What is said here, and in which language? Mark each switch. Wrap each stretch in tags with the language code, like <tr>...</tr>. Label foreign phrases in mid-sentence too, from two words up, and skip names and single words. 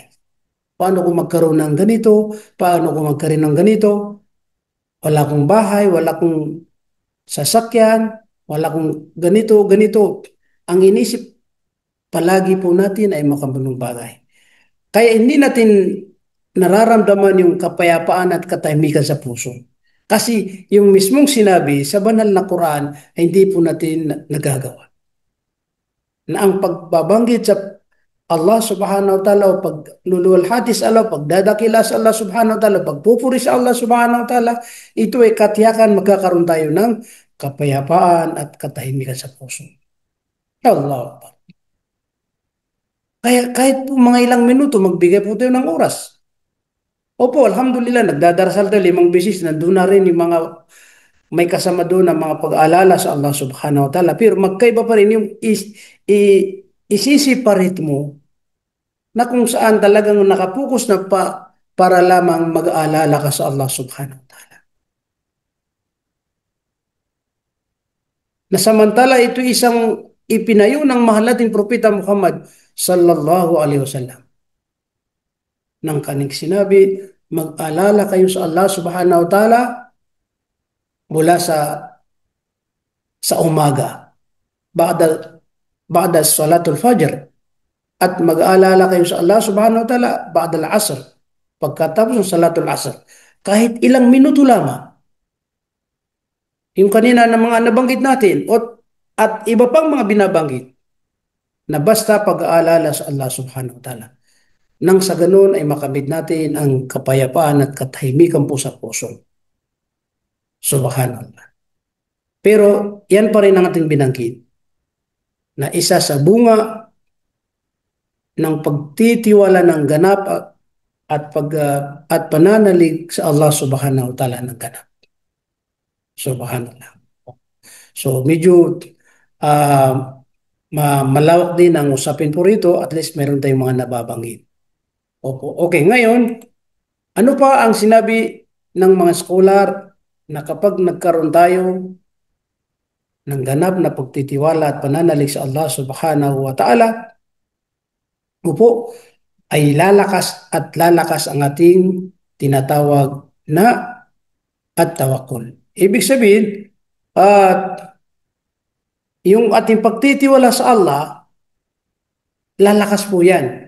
<tl>Paano kung magkaroon ng ganito? Paano kung magkaroon ng ganito? Wala akong bahay, wala akong sasakyan, wala akong ganito, ganito. Ang inisip palagi po natin ay makabunong bagay. Kaya hindi natin nararamdaman yung kapayapaan at katahimikan sa puso. Kasi yung mismong sinabi sa banal na Quran ay hindi po natin nagagawa. Na ang pagbabanggit sa Allah</tl> <ar>سبحانه وتعالى</ar> <tl>o pagluluwalhati sa Allah, pagdadakila sa Allah</tl> <ar>سبحانه وتعالى,</ar> <tl>pagpupuri sa Allah</tl> <ar>سبحانه وتعالى,</ar> <tl>ito ay katiyakan magkakaroon tayo ng kapayapaan at katahimikan sa puso. Allah. Kaya kahit po mga ilang minuto, magbigay po tayo ng oras. Opo, alhamdulillah, nagdadarasal tayo 5 beses, nandun na rin yung mga may kasama doon na mga pag-aalala sa Allah</tl> <ar>سبحانه وتعالى.</ar> <tl>Pero magkaiba pa rin yung isisiparit mo na kung saan talagang nakapokus na para lamang mag-aalala ka sa Allah</tl> <ar>سبحانه وتعالى.</ar> <tl>Na samantala ito isang ipinayo ng mahal nating propeta Muhammad</tl> <ar>صلى الله عليه وسلم.</ar> <tl>Nang kaning sinabi, mag-alala kayo sa Allah</tl> <ar>سبحانه وتعالى</ar> <tl>mula sa umaga,</tl> <ar>بعد صلاة الفجر,</ar> <tl>at mag-aalala kayo sa Allah</tl> <ar>سبحانه وتعالى بعد العصر,</ar> <tl>pagkatapos ng</tl> <ar>صلاة العصر.</ar> <tl>Kahit ilang minuto lamang, yung kanina na mga nabanggit natin at iba pang mga binabanggit, na basta pag-aalala sa Allah</tl> <ar>سبحانه وتعالى.</ar> <tl>Nang sa ganun ay makamit natin ang kapayapaan at katahimikan po sa puso.</tl> <ar>Subhanallah.</ar> <tl>Pero yan pa rin ang ating binanggit na isa sa bunga ng pagtitiwala ng ganap at pananalig sa Allah</tl> <ar>سبحانه وتعالى</ar> <tl>ng ganap.</tl> <ar>Subhanallah.</ar> <tl>So medyo malawak din ang usapin po rito,</tl> <en>at least</en> <tl>meron tayong mga nababanggit. Opo. Okay, ngayon, ano pa ang sinabi ng mga scholar na kapag nagkaroon tayo ng ganap na pagtitiwala at pananalig sa Allah</tl> <ar>سبحانه وتعالى,</ar> <tl>upo, ay lalakas ang ating tinatawag na at-tawakkul. Ibig sabihin, yung ating pagtitiwala sa Allah, lalakas po yan.</tl>